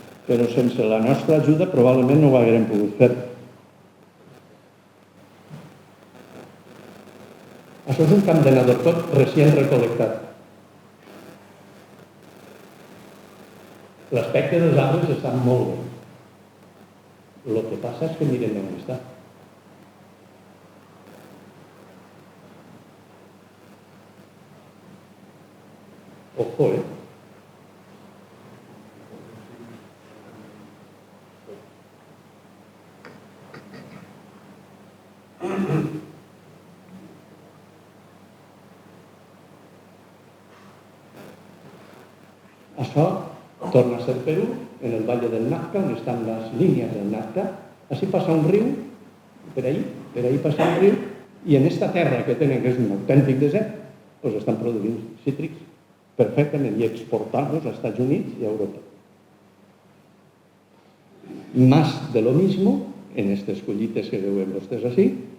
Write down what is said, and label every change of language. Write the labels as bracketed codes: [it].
[ca] Però sense la nostra ajuda probablement no ho haguérem pogut fer. Això és un camp de nadó tot recient recolectat. L'aspecte dels arbres està molt bé. [es] Lo que pasa es que miren dónde está. Ojo, ¿eh? [ca] Això torna a ser Perú, en el Valle del Nazca, on estan les línies del Nazca. Així passa un riu, per ahí passa un riu, i en esta terra que tenen, que és un autèntic desert, doncs estan produint cítrics perfectament i exportant-los als Estats Units i a Europa. [es] Más de lo mismo en estas [ca] collites que veuen vostès així.